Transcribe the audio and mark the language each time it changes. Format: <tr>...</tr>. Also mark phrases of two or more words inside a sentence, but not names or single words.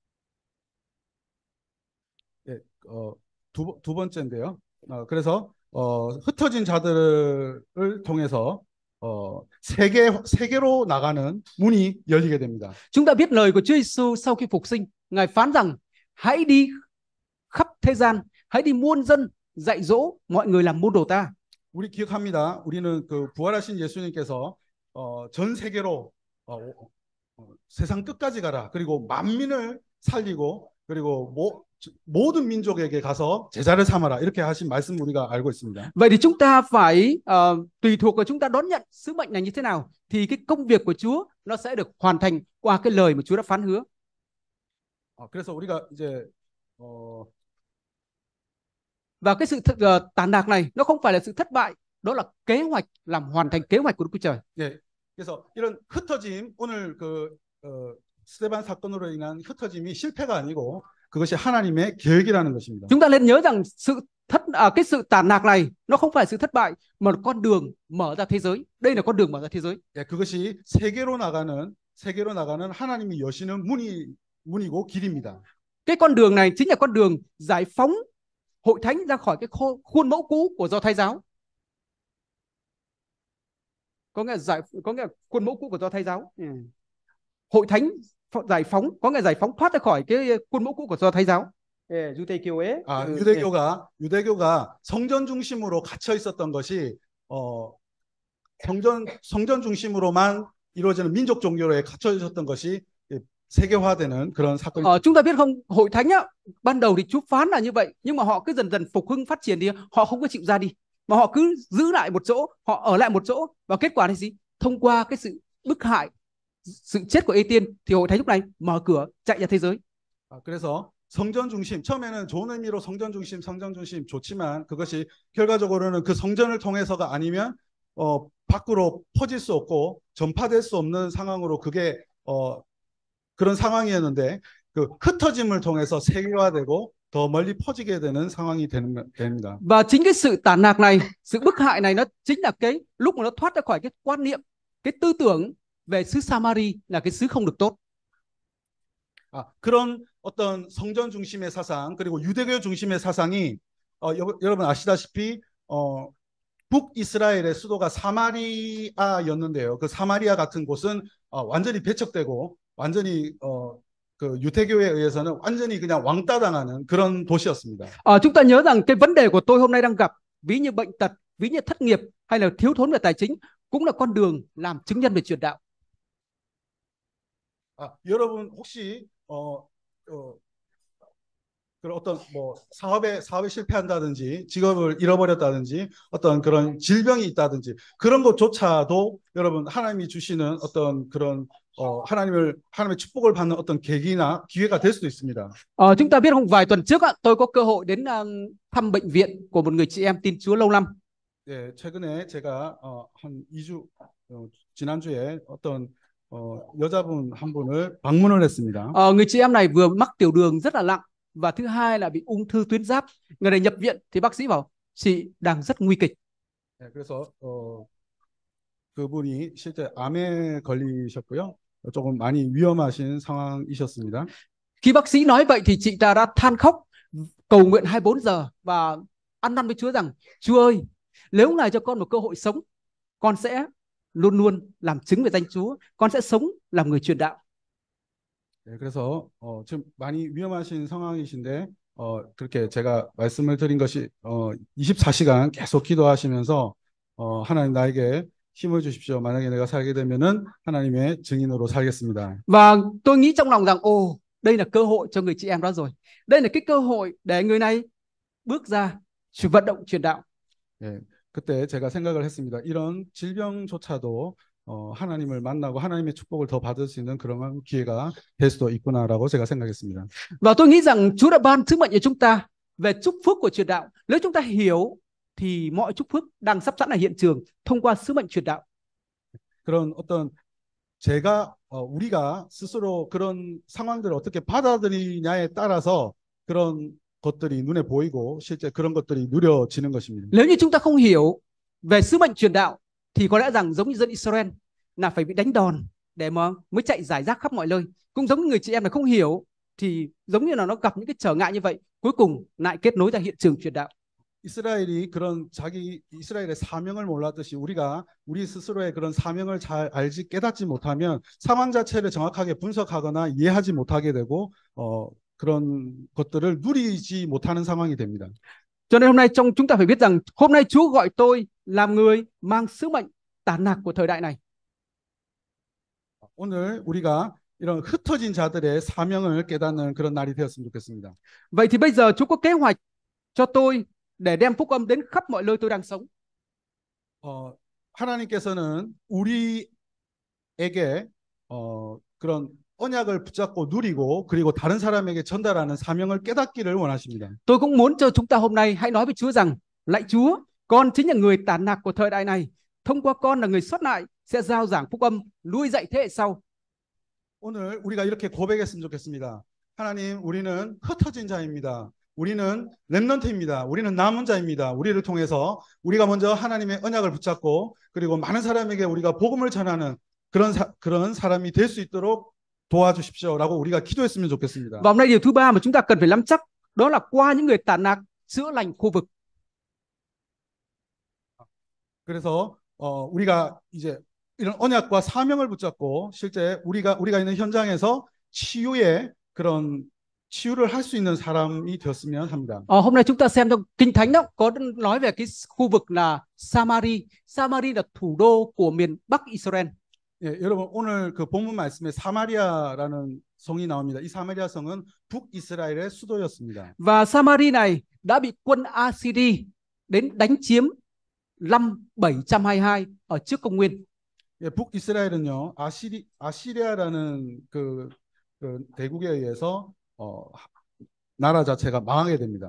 <ko>예, 두 번째인데요. 그래서 흩어진 자들을 통해서 세계로 나가는 문이 열리게 됩니다.</ko> <vi>Chúng ta biết lời của Chúa Giêsu sau khi phục sinh, Ngài phán rằng hãy đi khắp thế gian, hãy đi muôn dân, dạy dỗ mọi người làm môn đồ ta.</vi> <ko>우리 기억합니다. 우리는 그 부활하신 예수님께서 전 세계로 세상 끝까지 가라. 그리고 만민을 살리고 그리고 모든 민족에게 가서 제자를 삼아라. 이렇게 하신 말씀 우리가 알고 있습니다.</ko> <vi>Vậy thì chúng ta phải tùy thuộc vào chúng ta đón nhận sứ mệnh này như thế nào thì cái công việc của Chúa nó sẽ được hoàn thành qua cái lời mà Chúa đã phán hứa.</vi> <ko>그래서 우리가 이제</ko> <vi>và cái sự tản nạc này nó không phải là sự thất bại, đó là kế hoạch, làm hoàn thành kế hoạch của Đức Chúa Trời.</vi> <ko>네, 그래서 이런 흩어짐 오늘 그 스데반 사건으로 인한 흩어짐이 실패가 아니고 그것이 하나님의 계획이라는 것입니다.</ko> <vi>Chúng ta nên nhớ rằng cái sự tản mạc này nó không phải sự thất bại mà là con đường mở ra thế giới. Đây là con đường mở ra thế giới.</vi> <ko>예, 그것이 세계로 나가는 하나님이 여시는 문이고 길입니다.</ko> <vi>Cái con đường này chính là con đường giải phóng hội thánh ra khỏi cái khuôn mẫu cũ của Do Thái giáo. Có nghĩa là khuôn mẫu cũ của Do Thái giáo. Hội thánh giải phóng có nghĩa giải phóng thoát ra khỏi cái khuôn mẫu cũ của Do Thái giáo.</vi> <ko>유대교회. 유대교가 성전 중심으로 갇혀 있었던 것이 성전 중심으로만 이루어지는 민족 종교에 갇혀 있었던 것이 세계화되는 그런 사건이.</ko> <vi>Chúng ta biết không, hội thánh á, ban đầu thì Chúa phán là như vậy, nhưng mà họ cứ dần dần phục hưng phát triển thì họ không có chịu ra đi, mà họ cứ giữ lại một chỗ, họ ở lại một chỗ, và kết quả là gì? Thông qua cái sự bức hại, sự chết của Ê-tiên thì hội thánh lúc này mở cửa chạy ra thế giới.</vi> <ko>그래서 성전 중심, 처음에는 좋은 의미로 성전 중심 좋지만 그것이 결과적으로는 그 성전을 통해서가 아니면 밖으로 퍼질 수 없고 전파될 수 없는 상황으로 그게 그런 상황이었는데 그 흩어짐을 통해서 세계화되고 더 멀리 퍼지게 되는 상황이 됩니다.</ko> <vi>Và chính cái sự tản mạc này, sự bức hại này nó chính là cái lúc mà nó thoát ra khỏi cái quan niệm, cái tư tưởng về xứ Samari là cái xứ không được tốt.</vi> <ko>그런 어떤 성전 중심의 사상 그리고 유대교 중심의 사상이 여러분 아시다시피 북이스라엘의 수도가 사마리아였는데요. 그 사마리아 같은 곳은 완전히 배척되고 완전히 그 유대교에 의해서는 완전히 그냥 왕따당하는 그런 도시였습니다.</ko> <vi>Chúng ta nhớ rằng cái vấn đề của tôi hôm nay đang gặp, ví như bệnh tật, ví như thất nghiệp hay là thiếu thốn về tài chính, cũng là con đường làm chứng nhân về truyền đạo.</vi> <ko>여러분 혹시 그런 어떤 뭐 사업에 실패한다든지 직업을 잃어버렸다든지 어떤 그런 질병이 있다든지 그런 것조차도 여러분 하나님이 주시는 어떤 그런 하나님의 축복을 받는 어떤 계기나 기회가 될 수도 있습니다.</ko> <vi>Chúng ta biết không, vài tuần trước tôi có cơ hội đến thăm bệnh viện của một người chị em tin Chúa lâu năm.</vi> <ko>네, 최근에 제가 한 2주 지난주에 어떤 여자분 한 분을 방문을 했습니다.</ko> <vi>Người chị em này vừa mắc tiểu đường rất là nặng và thứ hai là bị ung thư tuyến giáp. Người này nhập viện thì bác sĩ bảo chị đang rất nguy kịch.</vi> <ko>네, 그래서 그분이 실제 암에 걸리셨고요. 조금 많이 위험하신 상황이셨습니다.</ko> <vi>Khi bác sĩ nói vậy thì chị ta đã than khóc, cầu nguyện 24 giờ và ăn năn với Chúa rằng Chúa ơi, nếu Ngài cho con một cơ hội sống, con sẽ luôn luôn làm chứng về danh Chúa, con sẽ sống làm người truyền đạo.</vi> <ko>네, 그래서 지금 많이 위험하신 상황이신데 그렇게 제가 말씀을 드린 것이 24시간 계속 기도하시면서 하나님 나에게 힘을 주십시오. 만약에 내가 살게 되면은 하나님의 증인으로 살겠습니다.</ko> <vi>Và tôi nghĩ trong lòng rằng đây là cơ hội cho người chị em đó rồi. Đây là cái cơ hội để người này bước ra vận động truyền đạo.</vi> <ko>네, 그때 제가 생각을 했습니다. 이런 질병조차도 하나님을 만나고 하나님의 축복을 더 받을 수 있는 그런 기회가 될 수도 있구나라고 제가 생각했습니다.</ko> <vi>Và tôi nghĩ rằng Chúa đã ban sứ mệnh cho chúng ta về chúc phước của truyền đạo. Nếu chúng ta hiểu thì mọi chúc phước đang sắp sẵn ở hiện trường thông qua sứ mệnh truyền đạo.</vi> <ko>그런 어떤 우리가 스스로 그런 상황들을 어떻게 받아들이냐에 따라서 그런 것들이 눈에 보이고 실제 그런 것들이 누려지는 것입니다.</ko> <vi>Nếu như chúng ta không hiểu về sứ mệnh truyền đạo thì có lẽ rằng giống như dân Israel là phải bị đánh đòn để mà mới chạy giải rác khắp mọi nơi. Cũng giống như người chị em này không hiểu thì giống như là nó gặp những cái trở ngại như vậy, cuối cùng lại kết nối ra hiện trường truyền đạo.</vi> <ko>이스라엘이 그런 이스라엘의 사명을 몰랐듯이 우리가 우리 스스로의 그런 사명을 잘 알지 깨닫지 못하면 상황 자체를 정확하게 분석하거나 이해하지 못하게 되고 그런 것들을 누리지 못하는 상황이 됩니다.</ko> <vi>Cho nên hôm nay chúng ta phải biết rằng hôm nay Chúa gọi tôi làm người mang sứ mệnh tản mạc của thời đại này.</vi> <ko>오늘 우리가 이런 흩어진 자들의 사명을 깨닫는 그런 날이 되었으면 좋겠습니다.</ko> <vi>Vậy thì bây giờ Chúa có kế hoạch cho tôi để đem phúc âm đến khắp mọi nơi tôi đang sống.</vi> <ko>하나님께서는 우리에게 그런 언약을 붙잡고 누리고 그리고 다른 사람에게 전달하는 사명을 깨닫기를 원하십니다.</ko> <vi>Tôi cũng muốn cho chúng ta hôm nay hãy nói với Chúa rằng lạy Chúa, con chính là người tản mạc của thời đại này. Thông qua con là người sót lại sẽ rao giảng phúc âm nuôi dạy thế hệ sau.</vi> <ko>오늘 우리가 이렇게 고백했으면 좋겠습니다. 하나님, 우리는 흩어진 자입니다. 우리는 렘넌트입니다. 우리는 남은 자입니다. 우리를 통해서 우리가 먼저 하나님의 언약을 붙잡고 그리고 많은 사람에게 우리가 복음을 전하는 그런 사람이 될 수 있도록 도와주십시오라고 우리가 기도했으면 좋겠습니다.</ko> <vi>Và hôm nay điều thứ ba mà chúng ta cần phải nắm chắc đó là qua những người tản lạc chữa lành khu vực.</vi> <ko>그래서 우리가 이제 이런 언약과 사명을 붙잡고 실제 우리가 있는 현장에서 치유를 할 수 있는 사람이 되었으면 합니다.</ko> <vi>Hôm nay chúng ta xem trong Kinh Thánh đó có nói về cái khu vực là Samari. Samari là thủ đô của miền Bắc Israel.</vi> <ko>예, 여러분 오늘 그 본문 말씀에 사마리아라는 성이 나옵니다. 이 사마리아 성은 북이스라엘의 수도였습니다.</ko> <vi>Và Samari này đã bị quân Assyri đến đánh chiếm năm 722 ở trước công nguyên.</vi> <ko>예, 북이스라엘은요 아시리아라는 그 대국에 의해서 나라 자체가 망하게 됩니다.</ko>